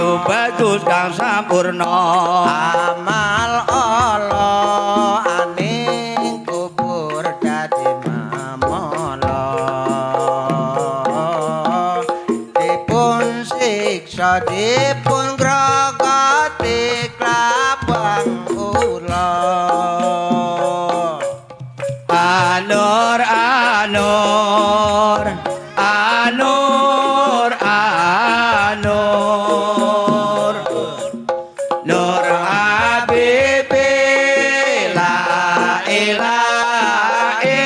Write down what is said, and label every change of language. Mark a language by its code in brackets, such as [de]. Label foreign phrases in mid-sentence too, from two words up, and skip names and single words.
[jv] amal Allah aning kubur dadi mamala dipun siksa dipun grogoti klabang ula [ar] أنور أنور أنور أنور نور حبيبي لا إله